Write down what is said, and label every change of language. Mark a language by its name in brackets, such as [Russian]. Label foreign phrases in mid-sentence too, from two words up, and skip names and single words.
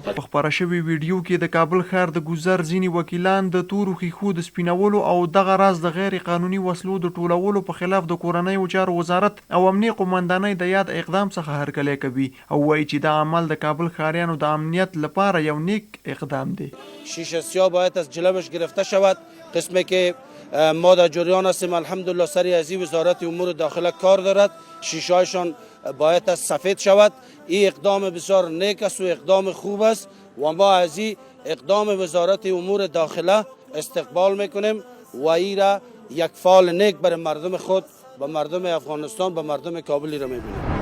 [Pashto] په خپاره شوي ویډیو کې د کابل ښار د ګذر ځینې وکیلان د تورو ښیښو د سپینولو او دغه راز د غیر قانوني وسلو د ټولولو په خلاف د کورنیو چارو وزارت او امنیه قومندانۍ د یاد اقدام څخه هرکلی کوي او وایي چې دا عمل د کابل ښاریانو د امنیت لپاره یو نیک اقدام دی. [Persian] شیشه سیاه باید از جلوش گرفته شود. قسمی که ما در جریان هستیم الحمدلله سری از وزارت امور داخله کار دارد. شیشه هایشان باید از سفید شود. این اقدام بسیار نیک است و اقدام خوب است و ما از این اقدام وزارت امور داخله استقبال میکنیم و این را یک فعال نیک برای مردم خود و مردم افغانستان و مردم کابلی را میبینیم.